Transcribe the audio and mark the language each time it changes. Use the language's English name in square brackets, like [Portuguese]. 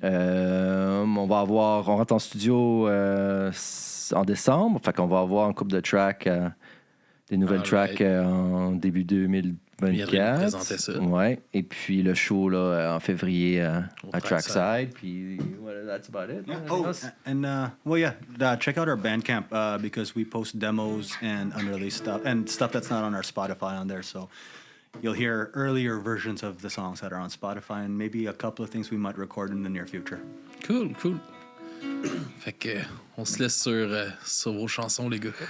[French] On rentre en studio en décembre. Fait qu'on va avoir un couple de tracks, des nouvelles tracks en début 2024. Présenter ça. Ouais. Et puis le show là, en février à Trackside. [English] Puis that's about it. Yeah. Check out our Bandcamp because we post demos and unreleased stuff and stuff that's not on our Spotify on there. So you'll hear earlier versions of the songs that are on Spotify and maybe a couple of things we might record in the near future. Cool. [French] Fait que on se laisse sur vos chansons, les gars.